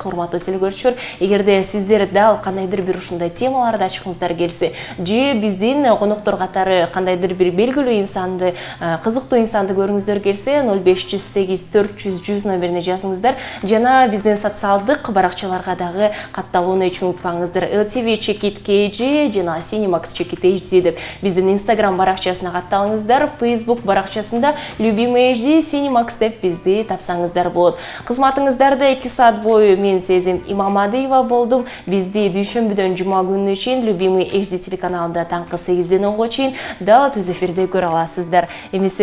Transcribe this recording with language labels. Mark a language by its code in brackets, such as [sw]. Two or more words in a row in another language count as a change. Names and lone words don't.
[ky] Урматтуу телекөрүүчүлөр, эгерде сиздер дал кандайдыр бир ушундай темаларда ачкыңыздар келсе, же биздин коноктор катары кандайдыр бир белгилүү инсанды, кызыктуу инсанды көрүңүздөр келсе, 0508 400 100 номерине жазыңыздар. Жана биздин социалдык баракчаларга дагы катталууну эч унутпаңыздар. LTV Check-it KG жана Cinemax Check-it HD деп биздин Instagram баракчасына катталыңыздар. Facebook баракчасында Любимый HD Cinemax деп бизди тапсаңыздар болот. Кызматыңыздарда 2 саат бою мен Сезим Имамадиева болдум. Бизди дүйшөмбүдөн жума күнүнө чейин Любимый HD телеканалында таңкы 8ден 10го чейин дал түз эфирде көрө аласыздар.